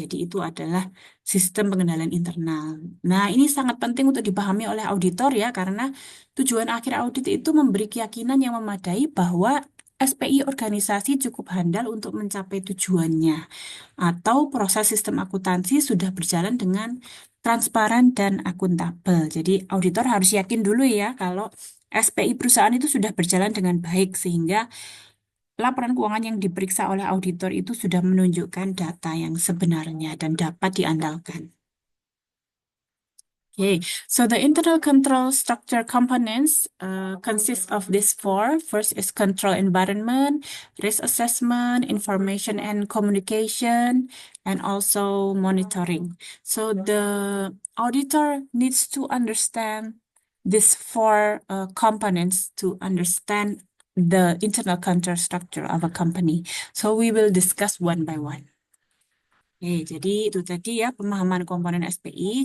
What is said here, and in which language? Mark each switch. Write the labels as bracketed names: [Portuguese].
[Indonesian] Jadi itu adalah sistem pengendalian internal. Nah, ini sangat penting untuk dipahami oleh auditor ya, karena tujuan akhir audit itu memberi keyakinan yang memadai bahwa SPI organisasi cukup handal untuk mencapai tujuannya, atau proses sistem akuntansi sudah berjalan dengan transparan dan akuntabel. Jadi auditor harus yakin dulu ya kalau SPI perusahaan itu sudah berjalan dengan baik sehingga laporan keuangan yang diperiksa oleh auditor itu sudah menunjukkan data yang sebenarnya dan dapat diandalkan. [English] Okay, so the internal control structure components consist of these four. First is control environment, risk assessment, information and communication, and also monitoring. So the auditor needs to understand these four components to understand the internal control structure of a company. So we will discuss one by one. [Indonesian] Jadi itu tadi ya pemahaman komponen SPI.